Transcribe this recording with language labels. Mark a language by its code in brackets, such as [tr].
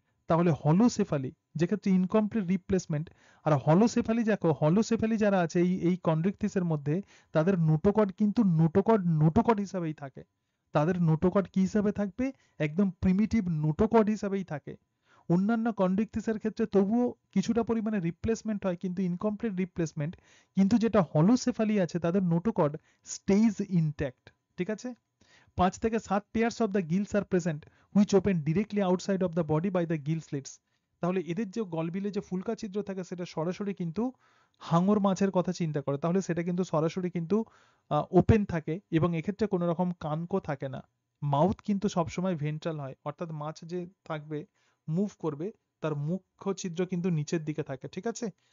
[bn] তাহলে হলোসেফালি যেক্ষেত্রে incomplete replacement, আর হলোসেফালি দেখো, হলোসেফালি যারা আছে এই এই কন্ড্রিকথিসের মধ্যে, তাদের নোটোকড কিন্তু নোটোকড নোটোকড হিসাবেই থাকে। তাদের নোটোকড কি হিসাবে থাকবে? একদম প্রিমিটিভ নোটোকড হিসাবেই থাকে। অন্যান্য কন্ড্রিকথিসের ক্ষেত্রে তবুও কিছুটা পরিমাণে রিপ্লেসমেন্ট হয়, কিন্তু ইনকমপ্লিট রিপ্লেসমেন্ট। কিন্তু যেটা হলোসেফালি আছে তাদের নোটোকড স্টেজ ইনট্যাক্ট। ঠিক আছে? [en] 5 [bn] থেকে [en] 7 pairs of the gills are present which open directly outside of the body by the gill slits। [bn] তাহলে এদের যে গলবিলে যে ফুলকা ছিদ্র থাকে সেটা সরাসরি কিন্তু হাঙর মাছের কথা চিন্তা করে, তাহলে সেটা কিন্তু সরাসরি কিন্তু ওপেন থাকে, এবং এক্ষেত্রে কোনো রকম কানকো থাকে না। মাউথ কিন্তু সবসময় ভেন্ট্রাল হয়, অর্থাৎ মাছ যে থাকবে মুভ করবে তার মুখ্য ছিদ্র কিন্তু নিচের দিকে থাকে। ঠিক আছে?